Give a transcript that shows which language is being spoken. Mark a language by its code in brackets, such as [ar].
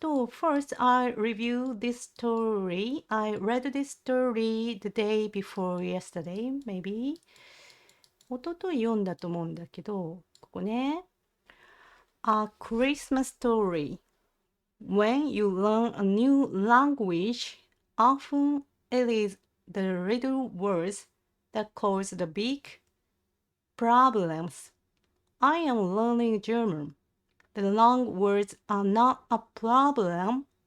[en] First I review this story. I read this story the day before yesterday, maybe. [ja] 一昨日読んだと思うんだけど、ここね。 [en] A Christmas story. When you learn a new language, often it is the little words that cause the big problems. I am learning German. The long words are not a problem.